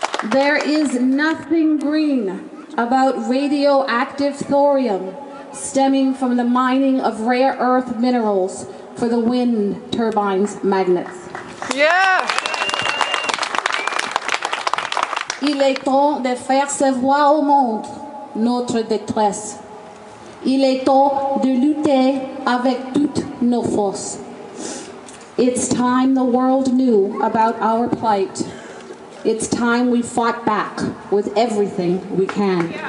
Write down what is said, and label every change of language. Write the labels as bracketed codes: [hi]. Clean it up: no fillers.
[en] There is nothing green about radioactive thorium stemming from the mining of rare earth minerals for the wind turbines' magnets. [fr] Il est temps de faire savoir au monde notre détresse. Il est temps de lutter avec toutes nos forces. [en] It's time the world knew about our plight. It's time we fought back with everything we can.